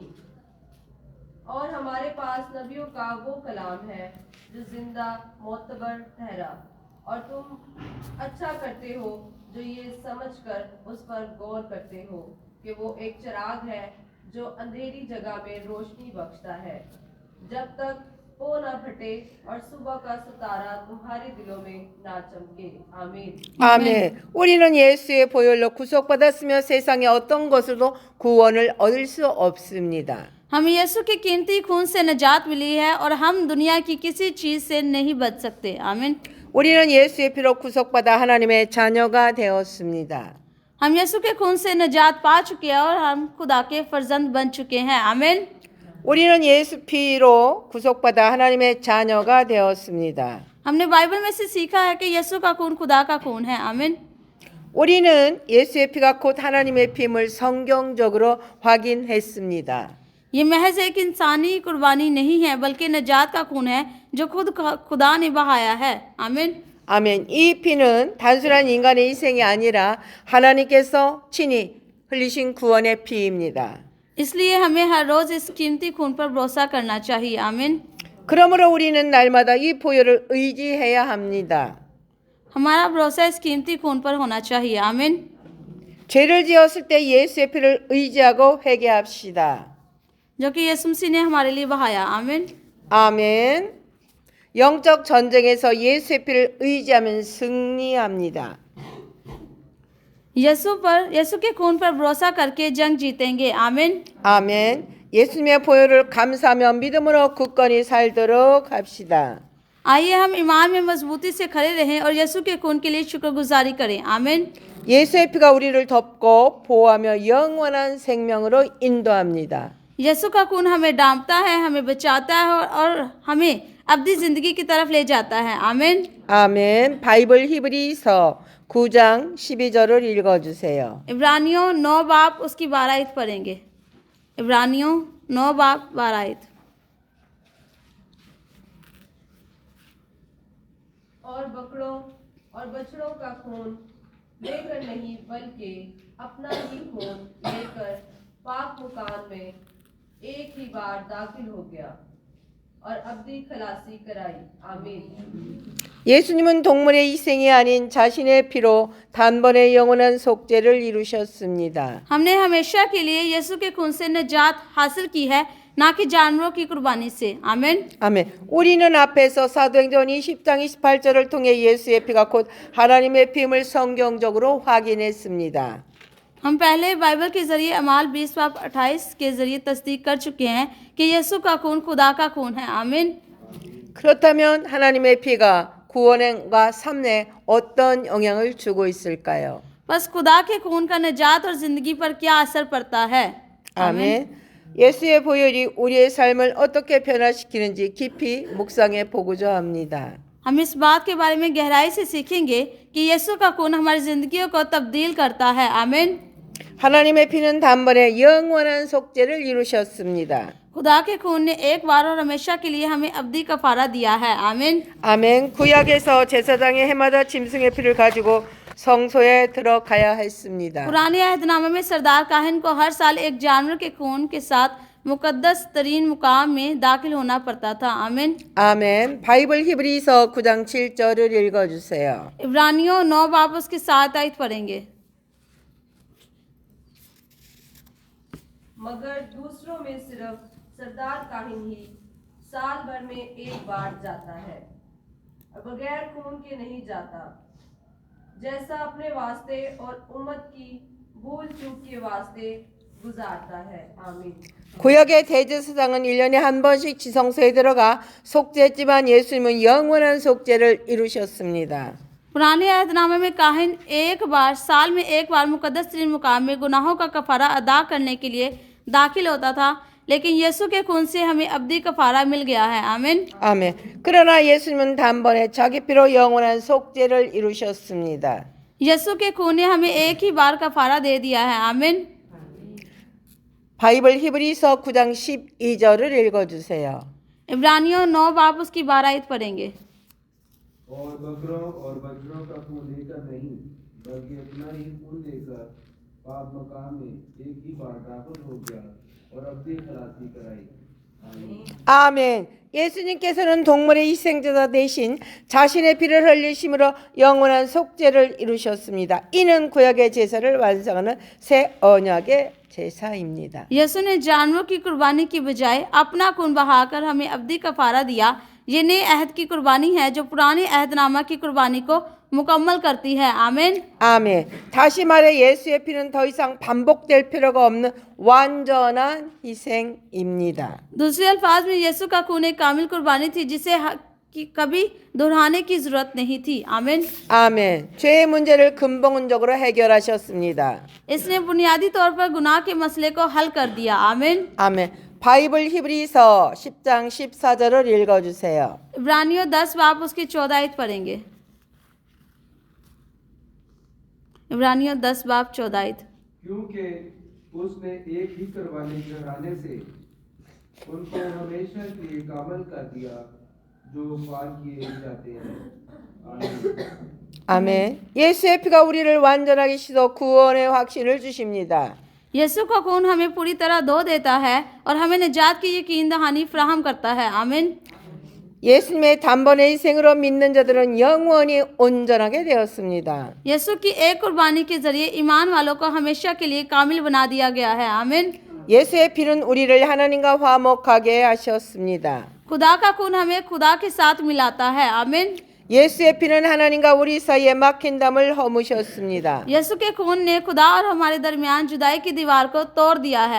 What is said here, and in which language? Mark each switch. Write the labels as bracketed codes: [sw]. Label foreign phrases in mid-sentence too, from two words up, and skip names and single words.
[ur] اور ہمارے پاس نبیوں کا وہ کلام ہے جو زندہ معتبر ٹھہرا، اور تم اچھا کرتے ہو جو یہ سمجھ کر اس پر غور کرتے ہو کہ وہ ایک چراغ ہے جو اندھیری جگہ میں روشنی بخشتا ہے، جب تک وہ نہ پھٹے اور صبح کا ستارہ تمہارے دلوں میں نہ چمکے. आमीन। [ko] 아멘. 우리는 예수의 보혈로 구속받았으며 세상의 어떤 것으로도 구원을 얻을 수 없습니다. [ur] ہمیں یسوع کے قیمتی خون سے نجات ملی ہے اور ہم دنیا کی کسی چیز سے نہیں بچ سکتے. आमीन। [ko] 우리는 예수의 피로 구속받아 하나님의 자녀가 되었습니다. [ur] ہم یسوع کے خون سے نجات پا چکے ہیں اور ہم خدا کے فرزند بن چکے ہیں. आमीन। [ko] 우리는 예수 피로 구속받아 하나님의 자녀가 되었습니다. [ur] ہم نے بائبل میں سے سیکھا ہے کہ یسوع کا خون خدا کا خون ہے. आमीन। [ko] 우리는 예수의 피가 곧 하나님의 피임을 성경적으로 확인했습니다. [ur] یہ محض ایک انسانی قربانی نہیں ہے بلکہ نجات کا خون ہے جو خود خدا نے بہایا ہے. आमीन। [ko] 아멘. 이 피는 단순한 인간의 희생이 아니라 하나님께서 친히 흘리신 구원의 피입니다. [ur] اس لیے ہمیں ہر روز اس قیمتی خون پر بھروسہ کرنا چاہیے. आमीन। [ko] 그러므로 우리는 날마다 이 보혈을 의지해야 합니다. [ur] ہمارا بھروسہ اس قیمتی خون پر ہونا چاہیے. आमीन। [ko] 죄를 지었을 때 예수의 피를 의지하고 회개합시다. [ur] جو کہ یسوع مسیح نے ہمارے لیے بہایا. आमीन। [ko] 아멘. 영적 전쟁에서 예수의 피를 의지하면 승리합니다. [ur] یسوع کے خون پر بھروسہ کر کے جنگ جیتیں گے. आमीन। [ko] 아멘. 예수님의 보혈을 감사하며 믿음으로 굳건히 살도록 합시다. [ur] آئیے ہم ایمان میں مضبوطی سے کھڑے رہیں اور یسوع کے خون کے لیے شکرگزاری کریں. आमीन। [ko] 예수의 피가 우리를 덮고 보호하며 영원한 생명으로 인도합니다. [ur] یسوع کا خون ہمیں ڈھانپتا ہے، ہمیں بچاتا ہے اور ہمیں ابدی زندگی کی طرف لے جاتا ہے. आमीन। [ko] 아멘. 바이블 히브리서 9장 12절을 읽어주세요. [ur] عبرانیوں 9 باب اس کی 12 آیت پڑھیں گے. عبرانیوں 9 باب 12 آیت. اور بکروں اور بچھڑوں کا خون لے کر نہیں بلکہ اپنا ہی خون لے کر پاک مکان میں ایک ہی بار داخل ہو گیا اور ابدی خلاصی کرائی. आमीन। [ko] 예수님은 동물의 희생이 아닌 자신의 피로 단번에 영원한 속죄를 이루셨습니다. [ur] ہم نے ہمیشہ کے لیے یسوع کے خون سے نجات حاصل کی ہے، نہ کہ جانوروں کی قربانی سے. आमीन। [ko] 아멘. 우리는 앞에서 사도행전 20장 28절을 통해 예수의 피가 곧 하나님의 피임을 성경적으로 확인했습니다. [ur] ہم پہلے بائبل کے ذریعے اعمال 20 باب 28 کے ذریعے تصدیق کر چکے ہیں کہ یسوع کا خون خدا کا خون ہے. आमीन। [ko] 그렇다면 하나님의 피가 구원과 삶에 어떤 영향을 주고 있을까요? [ur] بس خدا کے خون کا نجات اور زندگی پر کیا اثر پڑتا ہے. [ko] 아멘. 예수의 보혈이 우리의 삶을 어떻게 변화시키는지 깊이 묵상해 보고자 합니다. [ur] ہم اس بات کے بارے میں گہرائی سے سیکھیں گے کہ یسوع کا خون ہماری زندگیوں کو تبدیل کرتا ہے. आमीन। [ko] 하나님의 피는 단번에 영원한 속죄를 이루셨습니다. [ur] خدا کے خون نے ایک بار اور ہمیشہ کے لیے ہمیں ابدی کفارہ دیا ہے. आमीन। [ko] 아멘. 구약에서 제사장이 해마다 짐승의 피를 가지고 성소에 들어가야 했습니다. [ur] پرانے عہدنامے میں سردار کاہن کو ہر سال ایک جانور کے خون کے ساتھ مقدس ترین مقام میں داخل ہونا پڑتا تھا. आमीन। [ko] 아멘. 바이블 히브리서 9장 7절을 읽어주세요. [ur] عبرانیوں 9 باب اس کی 7 آیت پڑھیں گے. مگر دوسروں میں صرف سردار کاہن ہی سال بھر میں ایک بار جاتا ہے اور بغیر خون کے نہیں جاتا، جیسا اپنے واسطے اور امت کی بھول چوک کے واسطے گزارتا ہے. आमीन। [ko] 구약의 대제사장은 1년에 한 번씩 지성소에 들어가 속죄했지만 예수님은 영원한 속죄를 이루셨습니다. [ur] پرانے عہدنامے میں کاہن ایک بار سال میں ایک بار مقدس ترین مقام میں گناہوں کا کفارہ ادا کرنے کے لیے داخل ہوتا تھا، لیکن یسوع کے خون سے ہمیں ابدی کفارہ مل گیا ہے. आमीन। [ko] 아멘. 그러나 예수님은 단번에 자기 피로 영원한 속죄를 이루셨습니다. [ur] یسوع کے خون نے ہمیں ایک ہی بار کفارہ دے دیا ہے. आमीन। [ko] 바이블 히브리서 9장 12절을 읽어주세요. [ur] عبرانیوں 9 باب اس کی 12 آیت پڑھیں گے. اور بکروں اور بچھڑوں کا خون لے کر نہیں بلکہ اپنا ہی خون لے کر پاپ مکام میں ایک ہی بار داخل ہو گیا اور ابدی خلاصی کرائی. आमीन। [ko] 아멘. 예수님께서는 동물의 희생제사 대신 자신의 피를 흘리심으로 영원한 속죄를 이루셨습니다. 이는 구약의 제사를 완성하는 새 언약의 제사입니다. [ur] یسوع نے جانوروں کی قربانی کی بجائے اپنا خون بہا کر ہمیں ابدی کفارہ دیا. یہ نئے عہد کی قربانی ہے جو پرانے عہدنامہ کی قربانی کو مکمل کرتی ہے. आमीन। [ko] 아멘. 다시 말해 예수의 피는 더 이상 반복될 필요가 없는 완전한 희생입니다. [ur] دوسرے الفاظ میں یسوع کا خون ایک کامل قربانی تھی جسے کبھی دہرانے کی ضرورت نہیں تھی. आमीन। [ko] 아멘. 죄의 문제를 근본적으로 해결하셨습니다. [ur] اس نے بنیادی طور پر گناہ کے مسئلے کو حل کر دیا. आमीन। [ko] 아멘. 바이블 히브리서 10장 14절을 읽어주세요. [ur] عبرانیوں 10 باب اس کی 14 آیت پڑھیں گے. عبرانیوں 10 باب 14. کیونکہ اس نے ایک ہی قربانی چڑھانے سے ان کو ہمیشہ کے لیے کامل کر دیا جو پار کیے جاتے ہیں. आमीन। [ko] 아멘. 예수의 피가 우리를 완전하게 씻어 구원의 확신을 주십니다. [ur] یسوع کا خون ہمیں پوری طرح دھو دیتا ہے اور ہمیں نجات کی یقین دہانی فراہم کرتا ہے. आमीन। [ko] 예수님의 단번에 희생으로 믿는 자들은 영원히 온전하게 되었습니다. [ur] یسوع کی ایک قربانی کے ذریعے ایمان والوں کو ہمیشہ کے لیے کامل بنا دیا گیا ہے. आमीन। [ko] 예수의 피는 우리를 하나님과 화목하게 하셨습니다. [ur] خدا کا خون ہمیں خدا کے ساتھ ملاتا ہے. आमीन। [ko] 예수의 피는 하나님과 우리 사이에 막힌 담을 허무셨습니다. [ur] یسوع کے خون نے خدا اور ہمارے درمیان جدائی کی دیوار کو توڑ دیا ہے.